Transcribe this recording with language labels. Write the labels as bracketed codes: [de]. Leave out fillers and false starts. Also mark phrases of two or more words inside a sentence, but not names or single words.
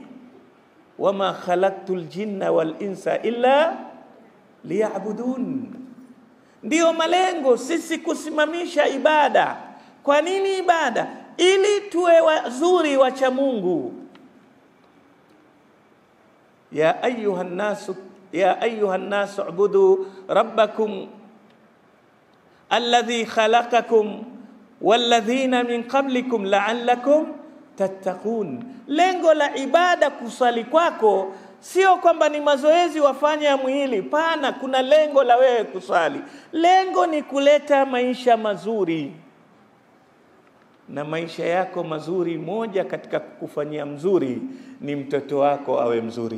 [ar] وما خلقت الجن والإنس إلا ليعبدون. [sw] Ndio malengo sisi kusimamisha ibada. Kwa nini ibada? Ili tuwe wazuri wacha Mungu. [ar] يا أيها الناس اعبدوا ربكم الذي خلقكم والذين من قبلكم لعلكم تتقون. [sw] Lengo la ibada, kusali kwako, sio kwamba ni mazoezi wafanya mwili. Pana, kuna lengo la wewe kusali. Lengo ni kuleta maisha mazuri. Na maisha yako mazuri, moja katika kukufanyia mzuri ni mtoto wako awe mzuri.